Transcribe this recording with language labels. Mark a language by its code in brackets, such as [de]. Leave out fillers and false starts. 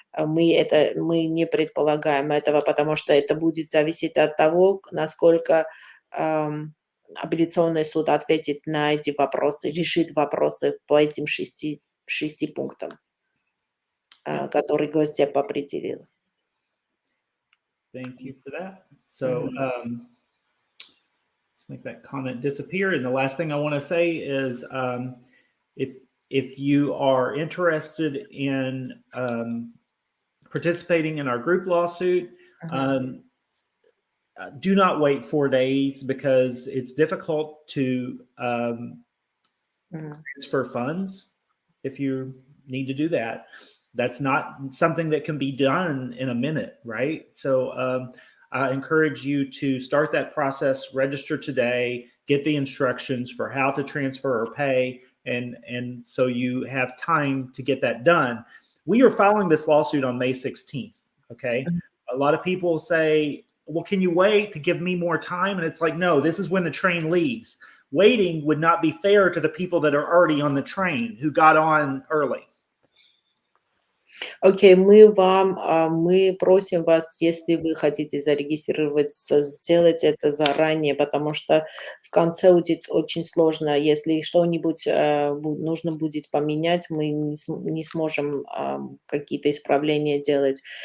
[ru] Мы не предполагаем этого, потому что это будет зависеть от того, насколько апелляционный суд ответит на эти вопросы, решит вопросы по этим 6 пунктам, которые Госдеп определил. [en] Thank you for that. So let's make that comment disappear. And the last thing I want to say is if you are interested in participating in our group lawsuit, do not wait 4 days because it's difficult to transfer funds if you need to do that. That's not something that can be done in a minute, right? So I encourage you to start that process, register today, get the instructions for how to transfer or pay, and so you have time to get that done. We are filing this lawsuit on May 16th, okay? A lot of people say, well, can you wait to give me more time? And it's like, no, this is when the train leaves. Waiting would not be fair to the people that are already on the train who got on early. [ru] Окей, мы просим вас, если вы хотите зарегистрироваться, сделать это заранее, потому что в конце будет очень сложно. Если что-нибудь нужно будет поменять, мы не сможем какие-то исправления делать.